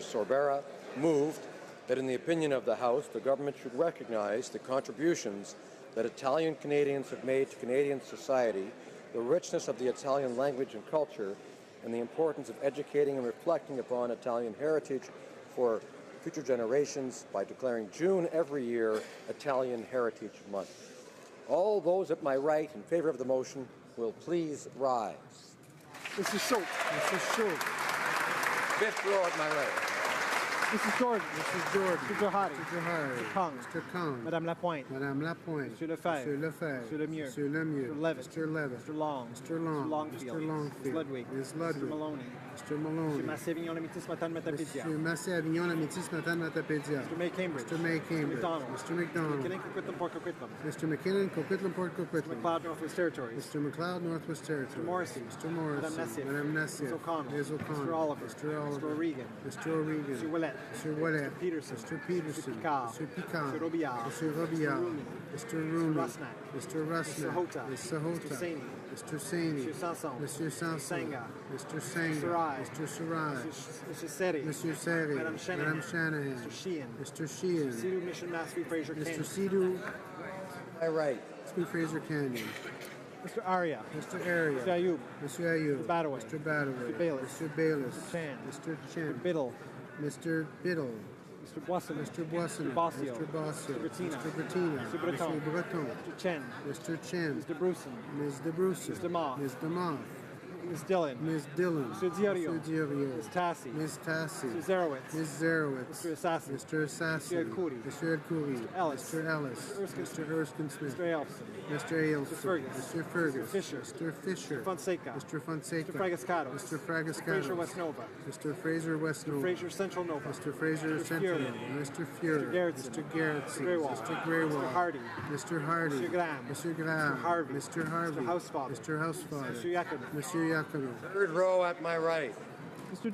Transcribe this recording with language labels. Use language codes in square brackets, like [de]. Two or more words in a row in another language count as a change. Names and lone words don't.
[en] Sorbera, moved that in the opinion of the House, the government should recognize the contributions that Italian Canadians have made to Canadian society, the richness of the Italian language and culture, and the importance of educating and reflecting upon Italian heritage for future generations by declaring June every year Italian Heritage Month. All those at my right in favor of the motion will please rise. Mrs. Schultz. Mrs. Schultz. Fifth row at my right. Mrs. Jordan. Mrs. Jordan. Mr. Johari. Mr. Johari. Mr. Kong. Mr. Kong. Madame Lapointe. Madame Lapointe. Monsieur Lefebvre. Monsieur Lefebvre. Monsieur Lemieux. Monsieur Lemieux. Mr. Levitt. Mr. Levitt. Mr. Long. Mr. Long. Mr. Longfield. Mr. Longfield. Ms. Ludwig. Ms. Ludwig. Mr. Maloney. Mr. Maloney. Mr. Massé-Avignon, la métis Matane Matapédia. Monsieur Massé-Avignon, la métis Matane Matapédia. Mr. May Cambridge. Mr. May Cambridge. Mr. McDonald. Mr. McDonald. McKinnon, Coquitlam, Port Coquitlam. Mr. McKinnon, Coquitlam, Port Coquitlam. McLeod, Northwest Territories. Mr. McLeod, Northwest Territories. Mr. Morrissey. Mr. Morrissey. Madame Nassif. Madame Nassif. Ms. O'Connell. Ms. O'Connell. Mr. Oliver. Mr. Oliver. Mr. O'Regan. Mr. O'Regan. Mr. Willett. Mr. Willett. Mr. Peterson. Mr. Peterson. Mr. Picard. Mr. Picard. Mr. Robillard. Mr. Robillard. Mr. Rooney. Mr. Rusnak. Mr. Rusnak. Mr. Hota. Mr. Hota. Mr. Saini. Mr. Saini. Mr. Sanson. Mr. Sanson. Senga. Mr. Senga. Mr. Rai. Mr. Sarai. Mr. Seri. Mr. Seri. Madame Shanahan. Madame Shanahan. Mr. Sheehan. Mr. Sheehan. Sidhu Mission Massey Fraser Mr. Canyon. Sidhu. My right. Smith Fraser Canyon. Mr. Arya. Mr. Area. Mr. Ayub. Mr. Ayub. Mr. Badaway. Mr. Badaway. Mr. Bayless. Mr. Bayless. Mr. Chan. Mr. Chen. Mr. Biddle. Mr. Biddle. Mr. Boisson. Mr. Boisson. Mr. Bossio. Mr. Bossio. Mr. Bettina. Mr. Bettina. Mr. Breton. Mr. Breton. Mr. Chen. Mr. Chen. Mr. Bruson. Ms. DeBruce. Mr. Ma. Ms. DeMoss. Ms. Dillon. Ms. Dillon. Mr. Diorio. Mr. Diorio. Ms. Tassi. Ms. Tassi. Mr. Zerowitz. Ms. Zerowitz. Mr. Assassin. Mr. Assassin. Mr. El-Khoury. Mr. El-Khoury. Mr. Ellis. Mr. Ellis. Mr. Erskine Mr. Erskine Smith. Mr. Elfson. Mr. Ailson. Mr. Fergus. Mr. Fergus. Mr. Fisher. Mr. Fisher. Mr. Fonseca. Mr. Fonseca. Mr. Fragascato. Mr. Mr. Fragascato. Fraser West Nova. Mr. Fraser West Mr. Nova. Fraser Central Nova. Mr. Fraser Mr. Central. Fury. Mr. Fury. Mr. Gerritsen. Mr. Gerritsen. Mr. Greywall. Mr. Greywall. Mr. Hardy. Mr. Hardy. Mr. Graham. Mr. Graham. Mr. Harvey. Mr. Harvey. Mr. Housefather. Mr. Housefather. Mr. Yacono. Mr. Yacono. Third row at my right.